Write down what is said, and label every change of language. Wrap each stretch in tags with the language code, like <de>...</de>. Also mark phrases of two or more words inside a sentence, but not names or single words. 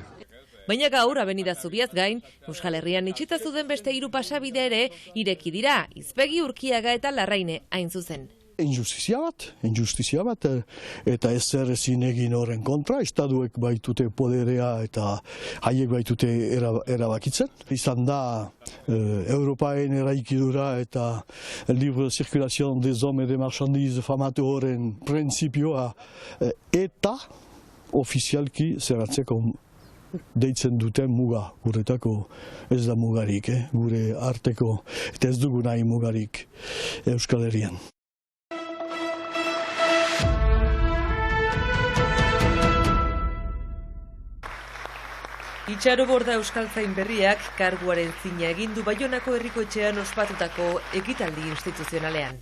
<eu>Baina gaur Abenida Zubiaz gain, Euskal Herrian itxita zuden beste 3 pasabide ere ireki dira, Izpegi, Urkiaga eta Larraine hain zuzen. Injustizia bat, eta ezer ezin egin horren kontra, estaduek baitute poderea eta haiek baitute erabakitzen. Izan da Europaen eraikidura eta</eu> <fr>libre circulación des hommes et des marchandises</fr> <eu>famatu horren printzipioa eta ofizialki zeratzeko deitzen duten muga, guretako ez da mugarik, gure arteko, eta ez dugu nahi mugarik Euskal Herrian. Itxaroborda Euskaltzain berriak karguaren zina egin du Baionako herriko etxean ospatutako ekitaldi instituzionalean.</eu>